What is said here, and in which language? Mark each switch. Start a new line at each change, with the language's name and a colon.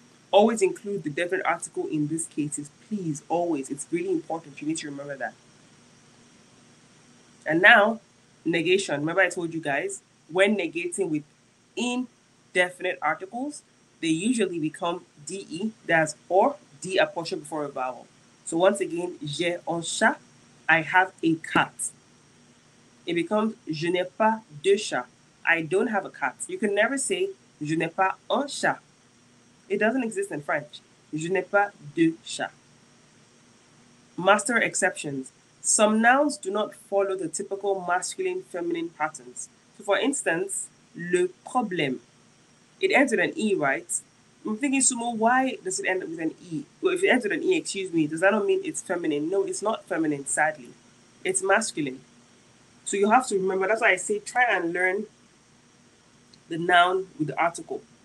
English: Always include the definite article in these cases. Please, always. It's really important. You need to remember that. And now, negation. Remember, I told you guys, when negating with indefinite articles, they usually become DE, that's or D apostrophe before a vowel. So once again,
French: j'ai un chat,
English: I have a cat. It becomes
French: je n'ai pas de chat.
English: I don't have a cat. You can never say
French: je n'ai pas un chat.
English: It doesn't exist in French.
French: Je n'ai pas de chat.
English: Master exceptions. Some nouns do not follow the typical masculine feminine patterns. So for instance, le problème. It ends with an E, right? I'm thinking, Sumo, why does it end with an E? Well, if it ends with an E, excuse me, does that not mean it's feminine? No, it's not feminine, sadly. It's masculine. So you have to remember, that's why I say try and learn the noun with the article.